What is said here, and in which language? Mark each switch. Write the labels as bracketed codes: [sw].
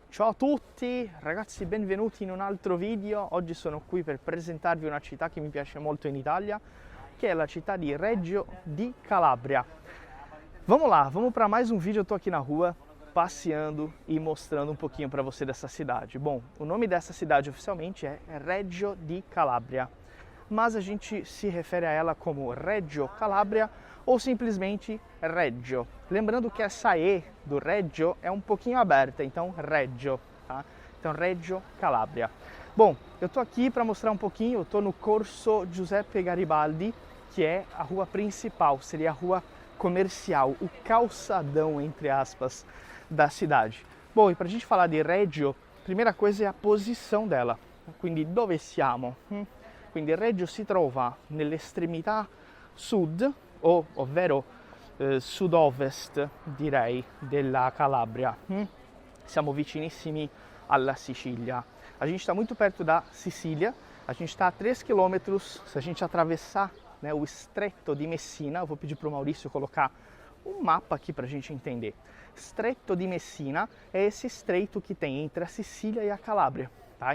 [it] Ciao a tutti, ragazzi, benvenuti in un altro video. Oggi sono qui per presentarvi una città che mi piace molto in Italia, [pt] que é a [it] città de Reggio di Calabria. [pt] Vamos lá, vamos para mais um vídeo. Eu tô aqui na rua, passeando e mostrando um pouquinho para você dessa cidade. Bom, o nome dessa cidade oficialmente é Reggio di Calabria, mas a gente se refere a ela como Reggio Calabria ou simplesmente Reggio. Lembrando que essa E do Reggio é um pouquinho aberta, então Reggio, tá? Então Reggio Calabria. Bom, eu tô aqui para mostrar um pouquinho, eu tô no Corso Giuseppe Garibaldi, que é a rua principal, seria a rua comercial, o calçadão, entre aspas, da cidade. Bom, e para a gente falar de Reggio, a primeira coisa é a posição dela. [it] Quindi dove siamo? Quindi Reggio si trova nell'estremità sud, ovvero sud-ovest, direi, della Calabria. Siamo vicinissimi alla Sicilia. [pt] A gente está muito perto da Sicília, a gente está a 3 quilômetros, se a gente atravessar, né, o Estreito de Messina. Eu vou pedir para o Maurício colocar um mapa aqui para a gente entender. Estreito de Messina é esse estreito que tem entre a Sicília e a Calábria, tá?